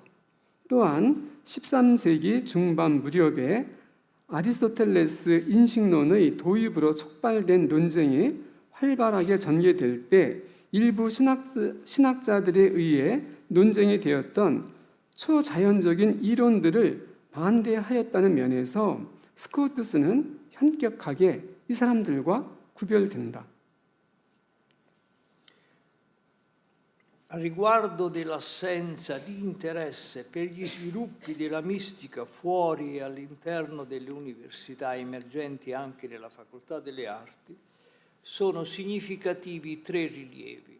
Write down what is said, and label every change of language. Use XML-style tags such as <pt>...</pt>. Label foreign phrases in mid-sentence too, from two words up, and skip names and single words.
<ko>또한 13세기 중반 무렵에 아리스토텔레스 인식론의 도입으로 촉발된 논쟁이 활발하게 전개될 때 일부 신학자들에 의해 논쟁이 되었던 초자연적인 이론들을 반대하였다는 면에서 스코투스는 현격하게 이 사람들과 구별된다.</ko> <it>A riguardo dell'assenza di interesse per gli sviluppi della mistica fuori e all'interno delle università emergenti anche nella facoltà delle arti, sono significativi tre rilievi.</it>